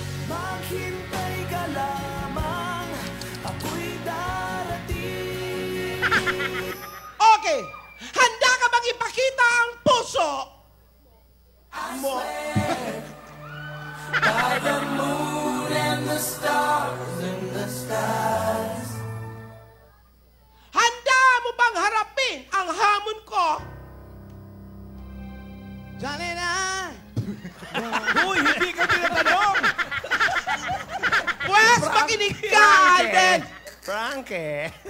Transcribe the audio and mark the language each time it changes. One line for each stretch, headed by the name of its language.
Filipino: Maghintay ka lamang, ako'y darating.
English: Okay.
Filipino: Handa ka bang ipakita ang puso mo?
English: By the moon and the stars in the skies.
Filipino: Handa mo bang harapin ang hamon ko? Diyan na! Uy, hindi ka tinatanong! Pues, makinig ka, Alden! Frankie.